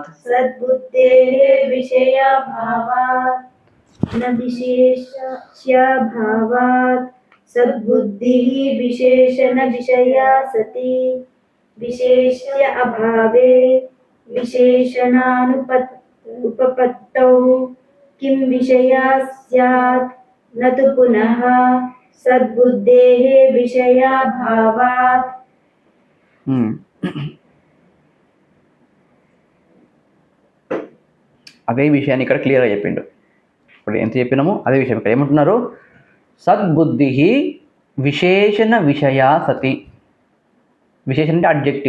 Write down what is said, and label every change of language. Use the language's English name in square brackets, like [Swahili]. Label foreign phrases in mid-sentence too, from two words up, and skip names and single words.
[Sanskrit] सद्बुद्धेः विषयाभावात् न विशेष्याभावात् सद्बुद्धिः विशेषणविषया सति विशेष्य अभावे विशेषणानुपपत्तौ किं विषया स्यात् न तु पुनः सद्बुद्धेः विषयाभावात् [Telugu] అదే విషయాన్ని ఇక్కడ క్లియర్గా చెప్పిండు. ఇప్పుడు ఎంత చెప్పినామో అదే విషయం ఇక్కడ ఏమంటున్నారు, [Sanskrit] సద్బుద్ధి విశేషణ విషయా సతి. [Telugu] విశేషణ అంటే అడ్జెక్టివ్.